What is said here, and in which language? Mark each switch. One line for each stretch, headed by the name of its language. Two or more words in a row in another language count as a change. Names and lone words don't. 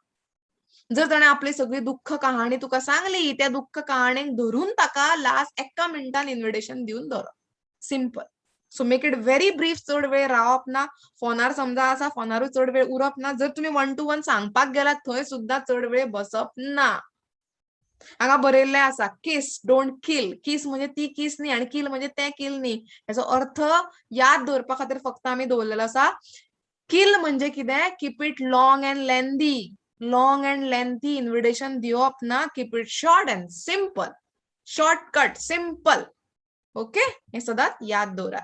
Konkani: जर ताणें आपली सगळी दुख्ख कहाणी तुका सांगली, त्या दुख्ख कहाणेक धरून ताका लास्ट एका मिनटान इन्विटेशन दिवन दवरप.
English: Simple. So make it very brief.
Konkani: चड वेळ रावप ना. फोनार समजा आसा, फोनारूय चड वेळ उरप ना. जर तुमी 1 to 1 सांगपाक गेल्यात थंय सुद्दां चड वेळ बसप ना. हांगा बरयल्लें आसा
English: KISS don't kill.
Konkani: किस म्हणजे ती किस न्ही आनी किल म्हणजे तें किल न्ही. हेचो अर्थ याद दवरपा खातीर फक्त आमी दवरलेलो आसा. किल म्हणजे कितें,
English: keep it long and lengthy. long and lengthy invitation
Konkani: दिवप ना,
English: keep it short and simple.
Konkani: शॉर्टकट, सिंपल. ओके, हे सदांच याद दवरा.